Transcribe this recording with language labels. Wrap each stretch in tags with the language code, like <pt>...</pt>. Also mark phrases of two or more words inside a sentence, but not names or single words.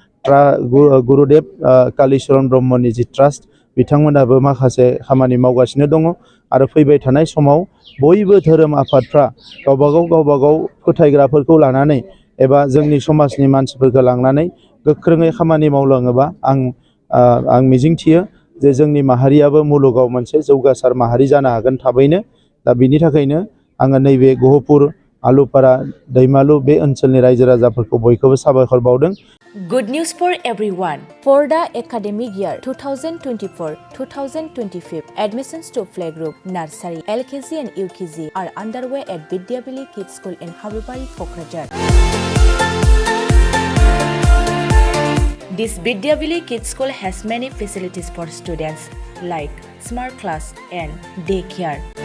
<brx>गुरुदेब कालिचरण ब्रह्मनि जि ट्रास्ट बिथांमोनाबो माखासे खामानि मावगासिनो दङ आरो फैबाय थानाय समाव बयबो धोरोम आफादफ्रा गावबागाव फोथायग्राफोरखौ लानानै एबा जोंनि समाजनि मानसिफोरखौ लांनानै गोख्रोङै खामानि मावलाङोबा आं मिजिंथियो जे जोंनि माहारियाबो मुलुगाव मोनसे जौगासार माहारि जानो हागोन थाबैनो। दा बिनि थाखायनो आङो नैबे गहपुर आलुपारा दैमालु बे ओनसोलनि रायजो राजाफोरखौ बयखौबो साबायखर बावदों।</brx> <en>Good news for everyone. For the academic year 2024-2025, admissions to playgroup, nursery, LKG and UKG are underway at Vidyavili Kids School in Habibari, Kokrajhar. This Vidyavili Kids School has many facilities for students like smart class and daycare,</en>